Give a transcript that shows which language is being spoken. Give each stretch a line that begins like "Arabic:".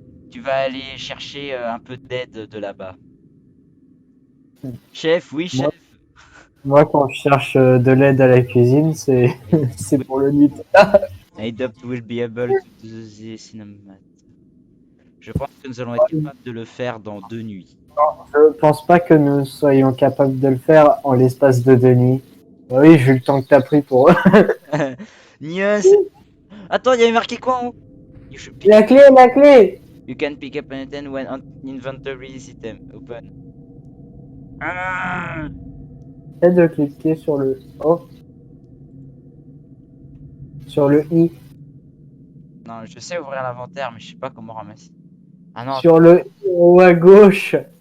French: Tu vas aller chercher un peu d'aide de là-bas. Chef, oui, Moi, chef. moi, quand je cherche de l'aide à la cuisine, c'est c'est pour le nuit.
English: I doubt we'll be able to do the cinéma.
French: Je pense que nous allons être capables de le faire dans 2 nuits. Je pense pas que nous soyons capables de le faire en l'espace de 2 nuits. Oui, vu le temps que t'as pris pour. Nios. Attends, il y avait marqué quoi en haut?
English: You should pick
French: La clé, la clé.
English: You can pick up an item when on inventory system open.
French: Ah, Essaie de cliquer sur le oh, sur le i, non, je sais ouvrir l'inventaire, mais je sais pas comment ramasser. Ah non, sur le i en haut à gauche.